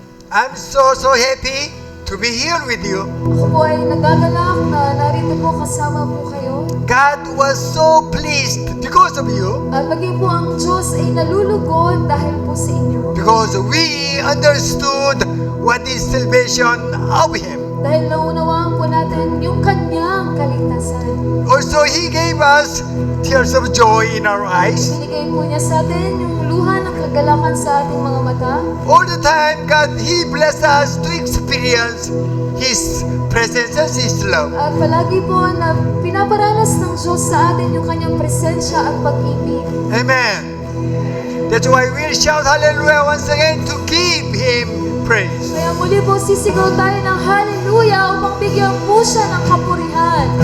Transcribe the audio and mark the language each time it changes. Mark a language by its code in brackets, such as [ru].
[en] I'm so happy to be here with you. [tl] Ako po ay nagagalak na narito po kasama po kayo. [en] God was so pleased because of you, [tl] At maging po ang Diyos ay nalulugod dahil po sa inyo. [en] because we understood what is salvation of Him. [tl] Dahil naunawaan po natin yung kanyang kaligtasan. [en] Also, He gave us tears of joy in our eyes. [tl] Binigay po niya sa atin yung luha ng kagalakan sa ating mga mata. [en] All the time, God, He blessed us to experience His presence and His love. [tl] At palagi po na pinaparanas ng Diyos sa atin yung kanyang presensya at pag-ibig. [en] Amen. That's why we'll shout hallelujah once again to give Him praise. [tl] Kaya muli po sisigaw tayo ng hallelujah upang bigyan po siya ng kapurihan.